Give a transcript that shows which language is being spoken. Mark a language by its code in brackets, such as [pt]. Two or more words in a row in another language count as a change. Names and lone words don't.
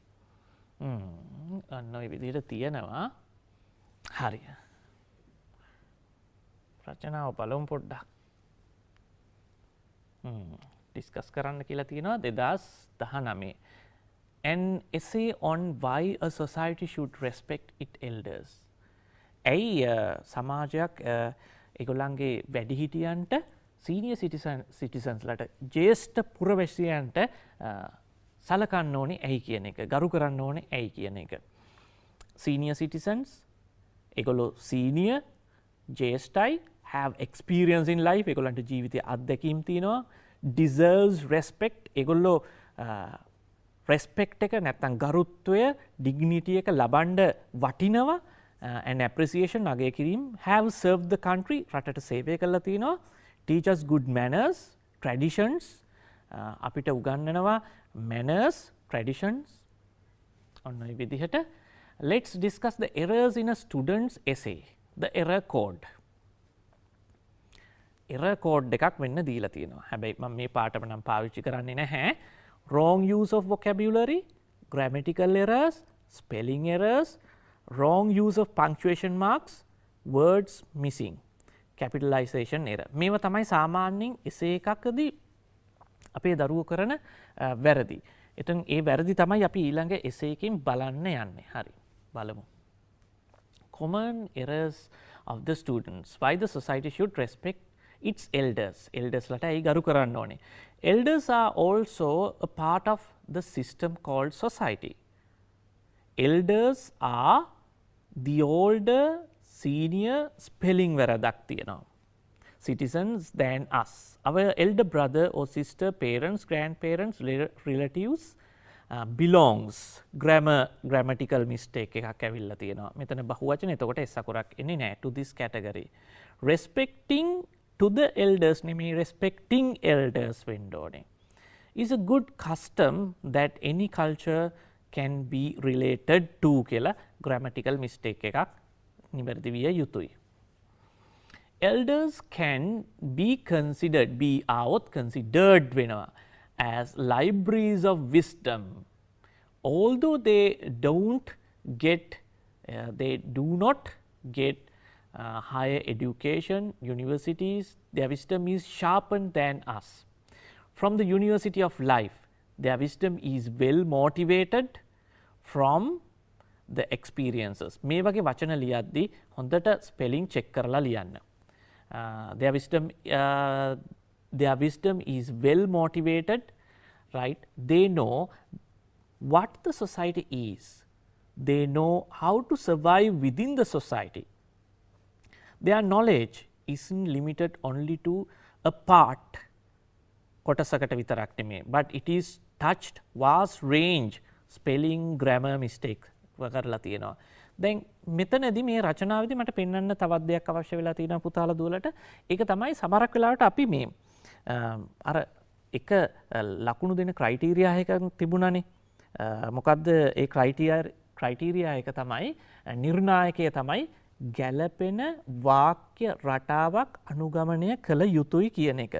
[si] අන්න ඔය විදිහට තියෙනවා. හරි. රචනාව බලමු පොඩ්ඩක්. ඩිස්කස් කරන්න කියලා තියෙනවා 2019. [en] An essay on why a society should respect its elders. [si] ඇයි සමාජයක් ඒගොල්ලන්ගේ වැඩිහිටියන්ට [en] senior citizensලට [si] ජ්‍යෙෂ්ඨ පුරවැසියන්ට සලකන්න ඕනේ ඇයි කියන එක, ගරු කරන්න ඕනේ ඇයි කියන එක. [en] Senior citizens [si] ඒගොල්ලෝ senior ජ්‍යෙෂ්ඨයි, [en] have experience in life, [si] ඒගොල්ලන්ට ජීවිතයේ අත්දැකීම් තියෙනවා, [en] deserves respect, [si] ඒගොල්ලෝ respect එක නැත්නම් ගරුත්වය dignity එක ලබන්න වටිනවා, [en] and appreciation [si] අගය කිරීම, [en] have served the country, [si] රටට සේවය කළා තියෙනවා, [en] teach us good manners, traditions, [si] අපිට උගන්වනවා [en] manners, traditions. [si] ඔන්න ඔය විදිහට [en] let's discuss the errors in a student's essay. The error code. error code [si] එකක් වෙන්න දීලා තියෙනවා. හැබැයි මම මේ පාඩම නම් පාවිච්චි කරන්නේ නැහැ. [en] Wrong use of vocabulary, grammatical errors, spelling errors, wrong use of punctuation marks, words missing, capitalization error. [si] මේවා තමයි සාමාන්‍යයෙන් essay එකකදී අපේ දරුවෝ කරන වැරදි. එතෙන් ඒ වැරදි තමයි අපි ඊළඟ essay එකෙන් බලන්න යන්නේ. හරි. බලමු. [en] Common errors of the students. Why the society should respect its elders. [si] Elders ලට ඇයි ගරු කරන්න ඕනේ. [en] Elders are also a part of the system called society. Elders are the older, senior spelling [si] වැරදක් තියෙනවා. [en] Citizens than us. Our elder brother or sister, parents, grandparents, relatives belongs. Grammatical mistake [si] එකක් ඇවිල්ලා තියෙනවා. මෙතන බහුවචන එතකොට s අකුරක් එන්නේ නැහැ [en] to this category. Respecting to the elders නෙමෙයි respecting elders [si] වෙන්න ඕනේ. [en] Is a good custom that any culture can be related to කියලා grammatical mistake [si] එකක් නිවැරදි විය යුතුයි. [en] Elders can be considered, be out considered වෙනවා as libraries of wisdom. Although they do not get higher education, universities, their wisdom is sharpened than us. From the university of life, their wisdom is well motivated from the experiences. [si] මේ වගේ වචන ලියද්දී හොඳට ස්පෙලිං චෙක් කරලා ලියන්න. [en] Their wisdom is well motivated, right? They know what the society is. They know how to survive within the society. Their knowledge isn't limited only to a part. [si] කොටසකට විතරක් නෙමෙයි. [en] But it is touched vast range spelling grammar mistakes [si] කරලා තියෙනවා. දැන් මෙතනදී මේ රචනාවේදී මට පෙන්වන්න තවත් දෙයක් අවශ්‍ය වෙලා තියෙනවා පුතාලා දුවලට. ඒක තමයි සමහරක් වෙලාවට අපි මේ අර එක ලකුණු දෙන ක්‍රයිටීරියා එකක් තිබුණානේ. මොකද්ද ඒ ක්‍රයිටීරියා එක තමයි නිර්ණායකය තමයි ගැළපෙන වාක්‍ය රටාවක් අනුගමනය කළ යුතුයි කියන එක.